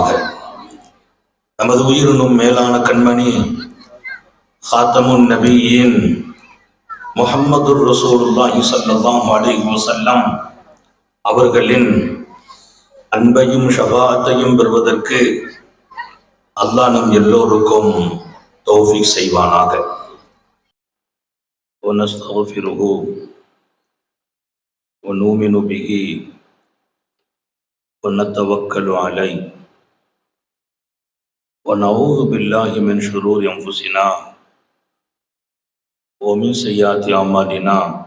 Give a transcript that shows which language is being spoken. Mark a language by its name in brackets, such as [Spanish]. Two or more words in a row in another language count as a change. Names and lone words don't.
[Tamil] நமது உயிரினும் மேலான கண்மணி [Arabic] خاتم النبيين محمد رسول الله صلى الله عليه وسلم [Tamil] அவர்களின் அன்பையும் ஷஃபாஅத்தையும் பெறுவதற்கு அல்லாஹ் நம் எல்லோருக்கும் தௌஃபீக் செய்வானாக. [Arabic] ونستغفره ونؤمن به ونتوكل عليه ونعوذ بالله من شرور أنفسنا ومن سيئات أعمالنا